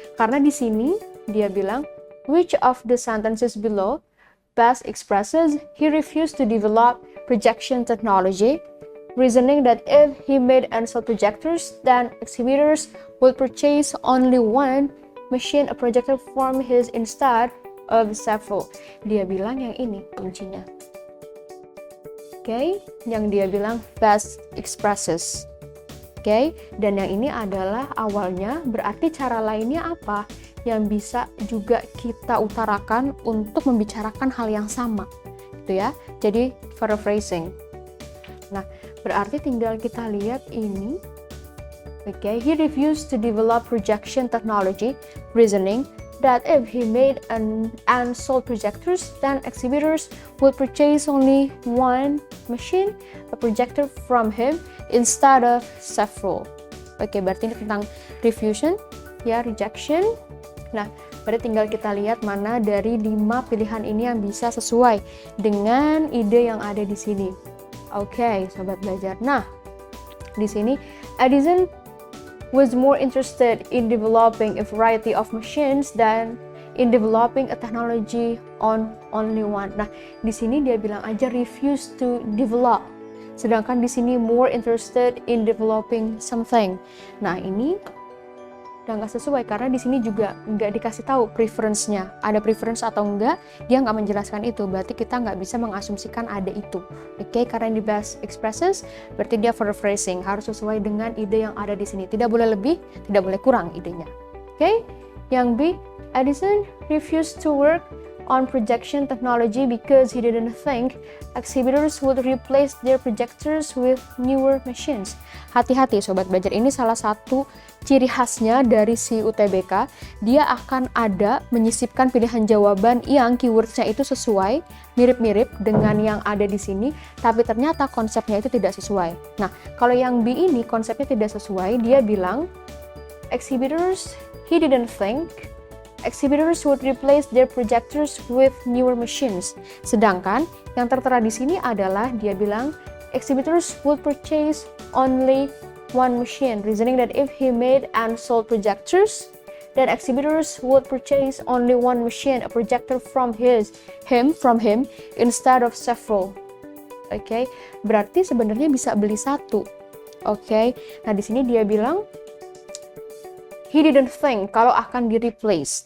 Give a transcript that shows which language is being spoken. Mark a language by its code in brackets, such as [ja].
[id] Karena di sini dia bilang, [en] which of the sentences below best expresses he refused to develop projection technology, reasoning that if he made and sold projectors, then exhibitors would purchase only one machine, a projector from his instead of several. [id] Dia bilang yang ini kuncinya. Oke, yang dia bilang best expresses. Oke, dan yang ini adalah awalnya, berarti cara lainnya apa yang bisa juga kita utarakan untuk membicarakan hal yang sama, gitu ya. Jadi paraphrasing. Nah, berarti tinggal kita lihat ini. [en] Oke, he refused to develop projection technology, reasoning that if he made and sold projectors, then exhibitors would purchase only one machine, a projector from him, instead of several. [id] Oke, berarti ini tentang refusion, ya, rejection. Nah, berarti tinggal kita lihat mana dari 5 pilihan ini yang bisa sesuai dengan ide yang ada di sini. Oke, sobat belajar. Nah, di sini [en] Edison was more interested in developing a variety of machines than in developing a technology on only one. [id] Nah, di sini dia bilang aja [en] refuse to develop. [id] Sedangkan di sini [en] more interested in developing something. [id] Nah, ini udah nggak sesuai karena di sini juga nggak dikasih tahu preference-nya. Ada preference atau enggak, dia nggak menjelaskan itu. Berarti kita nggak bisa mengasumsikan ada itu. Oke, karena di best expresses, berarti dia paraphrasing. Harus sesuai dengan ide yang ada di sini. Tidak boleh lebih, tidak boleh kurang idenya. [en] Oke, yang B, Edison refused to work on projection technology because he didn't think exhibitors would replace their projectors with newer machines. [id] Hati-hati sobat belajar, ini salah satu ciri khasnya dari si UTBK. Dia akan ada menyisipkan pilihan jawaban yang keywordnya itu sesuai, mirip-mirip dengan yang ada di sini, tapi ternyata konsepnya itu tidak sesuai. Nah, kalau yang B ini konsepnya tidak sesuai, dia bilang exhibitors, [en] he didn't think exhibitors would replace their projectors with newer machines. [id] Sedangkan yang tertera di sini adalah dia bilang [en] exhibitors would purchase only one machine, reasoning that if he made and sold projectors, then exhibitors would purchase only one machine, a projector from him instead of several. [id] Oke, berarti sebenarnya bisa beli satu. Oke, nah di sini dia bilang [en] he didn't think [id] kalau akan di-replace.